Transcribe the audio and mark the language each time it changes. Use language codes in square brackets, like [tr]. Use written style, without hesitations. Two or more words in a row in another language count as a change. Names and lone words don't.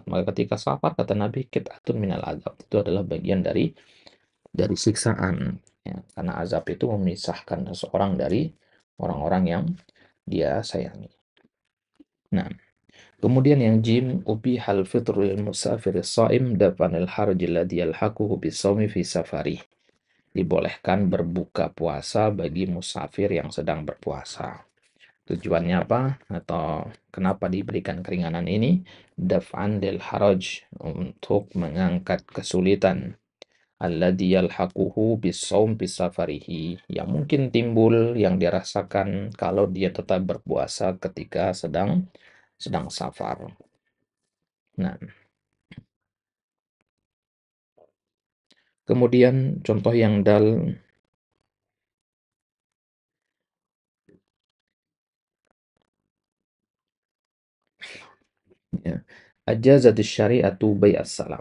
[id] Maka ketika safar kata Nabi [ar] قطعة من العذاب, [id] itu adalah bagian dari siksaan. Ya, karena azab itu memisahkan seseorang dari orang-orang yang dia sayangi. Nah, Kemudian yang jim, [ar] أبيح الفطر للمسافر الصائم دفعا للحرج الذي يلحقه بالصوم في السفر. [id] Dibolehkan berbuka puasa bagi musafir yang sedang berpuasa. Tujuannya apa? Atau kenapa diberikan keringanan ini? [ar] دفعا للحرج, [id] untuk mengangkat kesulitan [ar] الذي يلحقه بالصوم بسفره, [id] yang mungkin timbul, yang dirasakan kalau dia tetap berpuasa ketika sedang safar. Nah, kemudian contoh yang dal, ya, [ar] أجازت الشريعة بيع السلم.